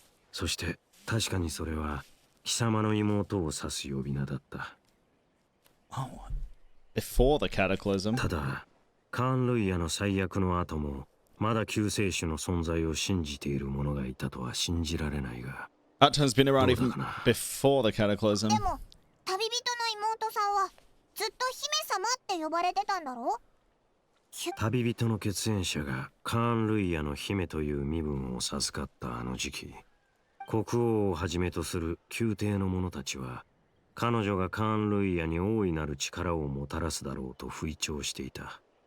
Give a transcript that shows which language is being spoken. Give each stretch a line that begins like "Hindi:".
Japanese: そして確かにそれは貴様の妹を指す呼び名だった。
English: Oh. Before the cataclysm.
Japanese: ただカーン・ルイヤの最悪の後もまだ救世主の存在を信じている者がいたとは信じられないが。
English: Archon's been around even before the cataclysm.
Japanese: でも旅人の妹さんはずっと姫様って呼ばれてたんだろ？旅人の血縁者がカーン・ルイヤの姫という身分を授かったあの時期、国王をはじめとする宮廷の者たちは彼女がカーン・ルイヤに大いなる力をもたらすだろうと吹聴していた。